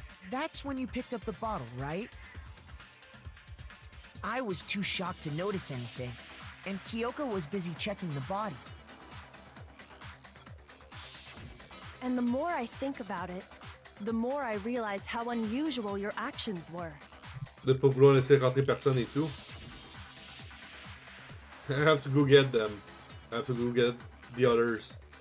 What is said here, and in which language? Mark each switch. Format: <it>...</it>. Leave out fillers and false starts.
<en>That's when you picked up the bottle, right? I was too shocked to notice anything, and Kyoko was busy checking the body. And the more I think about it, the more I realize how unusual your actions were.</en> <fr>De pas vouloir laisser rentrer personne et tout.</fr> <en>I have to go get them. I have to go get the others.</en>